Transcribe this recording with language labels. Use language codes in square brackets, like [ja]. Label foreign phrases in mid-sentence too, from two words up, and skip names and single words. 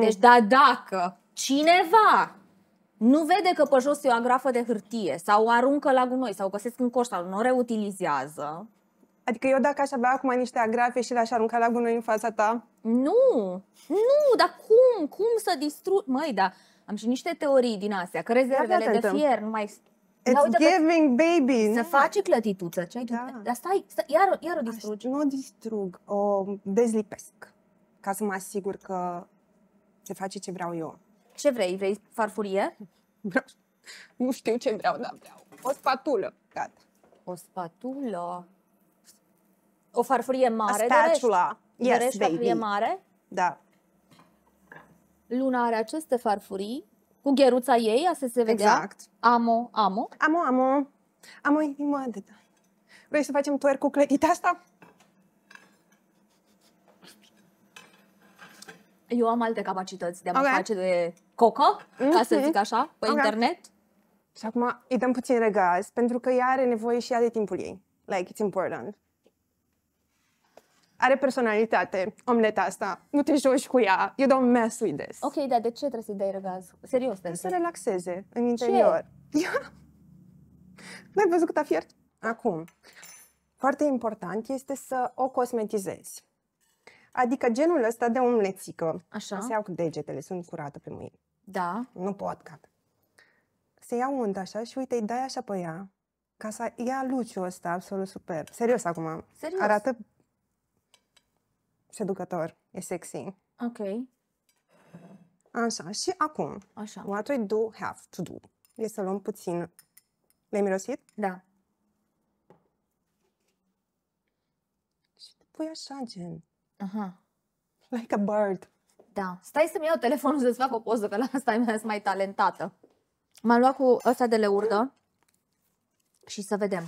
[ro] Da, deci dacă cineva nu vede că pe jos e o agrafă de hârtie sau o aruncă la gunoi sau o găsesc în coș sau nu o reutilizează. Adică eu dacă aș avea acum niște agrafe și le-aș arunca la gunoi în fața ta? Nu, dar cum să distrug? Măi, dar am și niște teorii din astea, că rezervele de fier nu mai... [en] It's giving, baby! [ro] Să faci clătituță, ce ai tu? Dar stai, iar o distrugi. Nu o distrug, o dezlipesc, ca să mă asigur că se face ce vreau eu. Ce vrei? Vrei farfurie? Nu știu ce vreau, dar vreau o spatulă. Gata. O spatulă? O farfurie mare? [en] A spatula. Yes, baby. [ro] Farfurie mare? Da. Luna are aceste farfurii cu gheruța ei, asta se vedea. Exact. Amo. Amo inimă de da. Vrei să facem twerk cu clătita asta? Eu am alte capacități de a mă face de cocă, ca să zic așa, pe internet. Și acum îi dăm puțin regaz, pentru că ea are nevoie și ea de timpul ei. [en] Like, it's important. [ro] Are personalitate, omleta asta. Nu te joci cu ea. [en] You don't mess with this. [ro] Ok, dar de ce trebuie să-i dai regaz? Serios, să se relaxeze în interior. N-ai văzut cât a fiert? Acum, foarte important este să o cosmetizezi. Adică genul ăsta de omlețică. Așa. Se iau cu degetele, sunt curată pe mâini. Da. Nu pot, gata. Se ia undă așa și uite, îi dai așa pe ea, ca să ia luciul ăsta absolut superb. Serios acum. Serios? Arată seducător, e sexy. Ok. Așa, și acum, [en] what we do have to do [ro] e să luăm puțin. Le-ai mirosit? Da. Și te pui așa, gen. Aha. [en] Like a bird. [ro] Da. Stai să-mi iau telefonul să-ți fac o poză, că la asta e mai talentată. M-am luat cu ăsta de leurdă și să vedem.